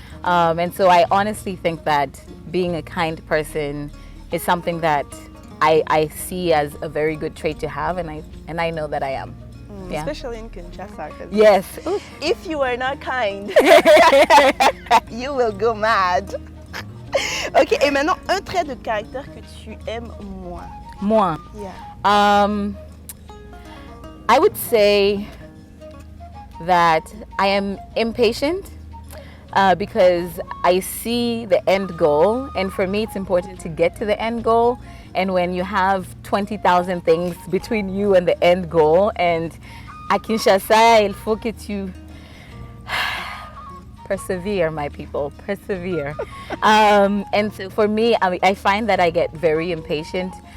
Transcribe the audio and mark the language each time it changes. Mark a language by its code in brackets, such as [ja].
[en] And so I honestly think that being a kind person is something that I see as a very good trait to have and I know that I am. Yeah. Especially in Kinshasa. Yes. If you are not kind, you will go mad. [fr] Ok, et maintenant, un trait de caractère que tu aimes moins. Moi? [en] Yeah. I would say that I am impatient because I see the end goal, and for me it's important to get to the end goal. And when you have 20,000 things between you and the end goal, and [fr] à Kinshasa, il faut que tu [en] persevere, my people, persevere. And so for me, I find that I get very impatient.